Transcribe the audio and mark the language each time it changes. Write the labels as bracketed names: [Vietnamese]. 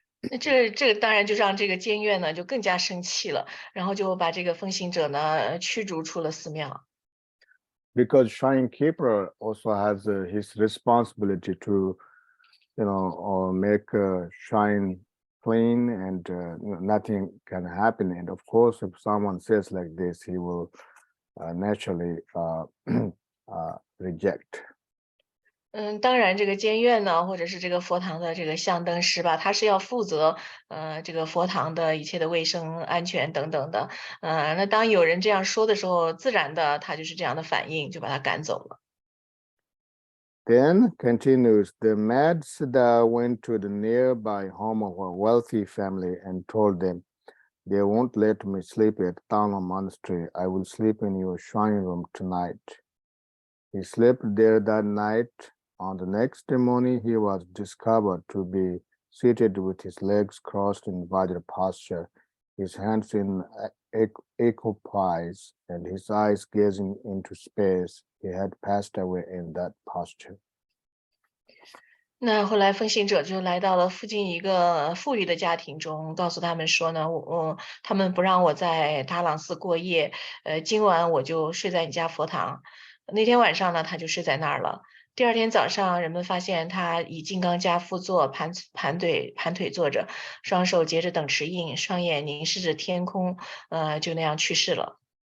[Chinese] 那这个当然就让这个监院呢就更加生气了，然后就把这个奉行者呢驱逐出了寺庙。 [English] Because shrine keeper also has his responsibility to, make a shrine clean, and nothing can happen. And of course, if someone says like this, he will naturally reject. [Chinese] 当然这个监院呢，或者是这个佛堂的这个香灯师吧，他是要负责这个佛堂的一切的卫生安全等等的。那当有人这样说的时候，自然的他就是这样的反应，就把他赶走了。 [English] Then continues, the mad Siddha went to the nearby home of a wealthy family and told them, "They won't let me sleep at Tano Monastery. I will sleep in your shrine room tonight." He slept there that night. On the next morning, he was discovered to be seated with his legs crossed in Vajra posture, his hands in equipoise, and his eyes gazing into space. He had passed away in that posture. [Chinese] 那后来奉行者就来到了附近一个富裕的家庭中，告诉他们说呢，他们不让我在达朗寺过夜，今晚我就睡在你家佛堂。那天晚上呢，他就睡在那儿了。第二天早上，人们发现他以金刚跏趺坐，盘腿坐着，双手结着等持印，双眼凝视着天空，就那样去世了。